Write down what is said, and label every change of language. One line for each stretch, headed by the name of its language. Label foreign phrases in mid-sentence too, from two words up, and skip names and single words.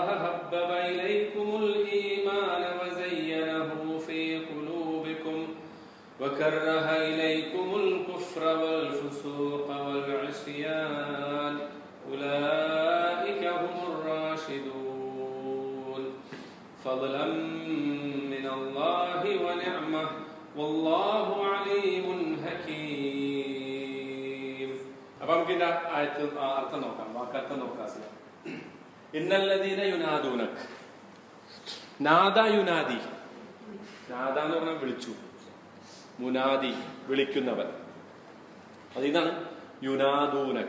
Arabic: حبب إليكم الإيمان وزينه في قلوبكم وكره إليكم الكفر والفسوق والعصيان أولئك هم الراشدون فضلا من الله ونعمة والله عليم حكيم.
Malayalam: അപ്പൊ നമുക്ക് ഇതിന്റെ അർത്ഥം നോക്കാം, വാക്കർത്ഥം നോക്കാം.
Arabic: إن الذين ينادونك، نادى ينادي.
Malayalam: നാദ എന്ന് പറഞ്ഞാൽ വിളിച്ചു, മുനാദി വിളിക്കുന്നവൻ. അതിതാണ് യുനാദൂനക.